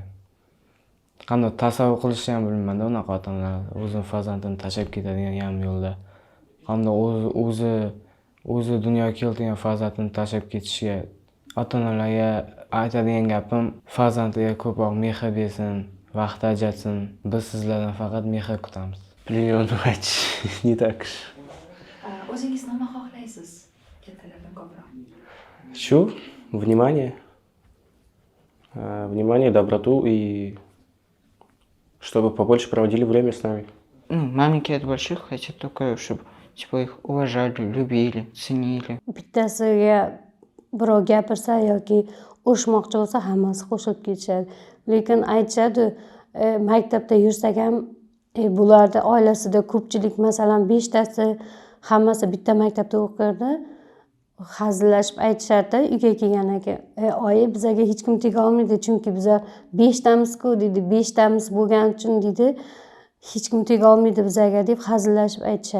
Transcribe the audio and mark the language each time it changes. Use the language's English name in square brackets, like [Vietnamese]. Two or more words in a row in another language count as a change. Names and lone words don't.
[Uzbek] Qanday tasavvur qilishni ham bilmayman-da unaqa ota-onalar o'zini farzandini tashlab ketadigan yarim yo'lda. Qanday o'zi dunyoga keltirgan farzandini tashlab ketishga ota-onalarga aytadigan gapim, farzandiga ko'proq mehr bersin, vaqt ajratsin. Biz sizlardan faqat mehr kutamiz. [Russian] Плюнуть, не так уж. [Uzbek] O'zingiz nima xohlaysiz kattalardan ko'proq? [Russian] Хочу внимание, доброту и чтобы побольше проводили время с нами. Маленькие от больших хотят только, чтобы типа их уважали, любили, ценили. [Uzbek] Bittasiga birov gapirsa yoki urishmoqchi bo'lsa hammasi qo'shilib ketishadi. Lekin aytishadi, maktabda yursak ham bularda oilasida ko'pchilik, masalan 5 tasi hammasi bitta maktabda o'qirdi. Hazillashib aytishadi, uyga kelgandan keyin, oyi bizga hech kim tega olmaydi, chunki bizlar 5 tamiz-ku dedi, 5 tamiz bo'lgani uchun dedi, hech kim tega olmaydi bizga deb hazillashib aytishadi.